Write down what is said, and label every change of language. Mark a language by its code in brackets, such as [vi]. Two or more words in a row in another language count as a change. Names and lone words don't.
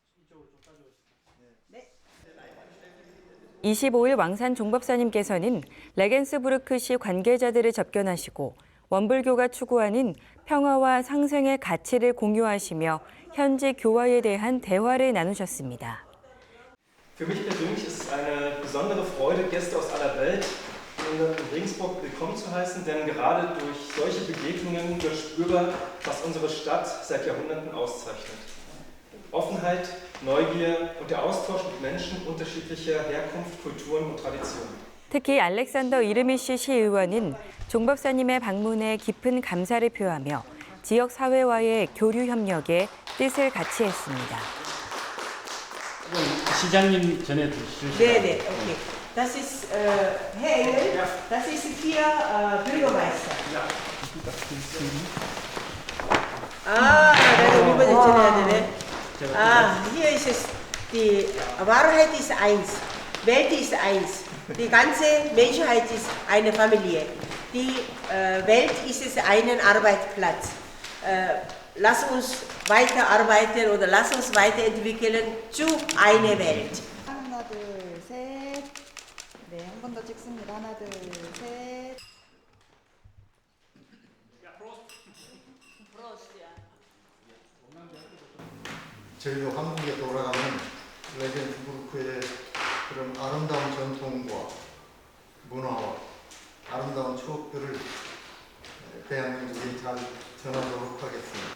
[ko] 25일 왕산 종법사님께서는 레겐스부르크시 관계자들을 접견하시고 원불교가 추구하는 평화와 상생의 가치를 공유하시며 현지 교화에 대한 대화를 나누셨습니다. [de] Für mich persönlich ist es eine besondere Freude, Gäste aus aller Welt in Regensburg willkommen zu heißen, denn gerade durch solche Begegnungen wird spürbar, was unsere Stadt seit Jahrhunderten auszeichnet. Offenheit, Neugier und der Austausch mit Menschen unterschiedlicher Herkunft, Kulturen und Traditionen. [ko] 특히 알렉산더 이르미시 시의원은 종법사님의 방문에 깊은 감사를 표하며 지역 사회와의 교류 협력에 뜻을 같이 했습니다. 시장님 전해 주실 네네, 오케이. [de] Das ist Herr Engel, das ist hier Bürgermeister. [ko] 내가 일본에 전해야 되네. [de] Hier ist es, die Wahrheit ist eins, Welt ist eins, die ganze Menschheit ist eine Familie. Die Welt ist es einen Arbeitsplatz. Lass uns weiterarbeiten oder lass uns weiterentwickeln zu einer Welt. [ko] 하나 둘 셋. 네, 한 번 더 찍습니다. 하나 둘 셋. 저희도 한국에 돌아가면 레겐스부르크의 그런 아름다운 전통과 문화와 아름다운 추억들을 대한민국에 잘 전하도록 하겠습니다.